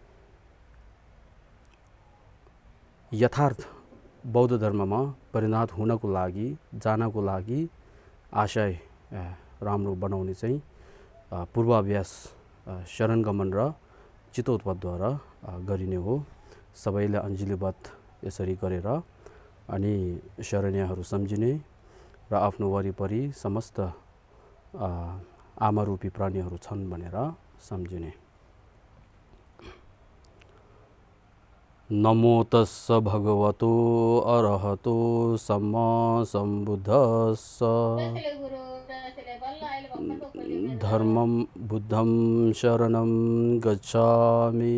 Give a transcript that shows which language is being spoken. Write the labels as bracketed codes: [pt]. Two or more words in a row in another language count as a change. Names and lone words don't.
[ne] यथार्थ बौद्ध धर्ममा परिणत हुनको लागि जानको लागि आशय राम्रो बनाउने चाहिँ पूर्वाभ्यास शरणगमन र चित्तोत्पत्तिद्वारा गरिने हो। सबैले अञ्जलीबद्ध यसरी गरेर अनि शरणीयहरू सम्झिने र आफ्नो वरिपरि समस्त आमारूपी प्राणीहरू छन् भनेर सम्झिने। [pi] नमो तस्स भगवतो अरहतो सम्मा सम्बुद्धस्स। धर्मं बुद्धं शरणं गच्छामि।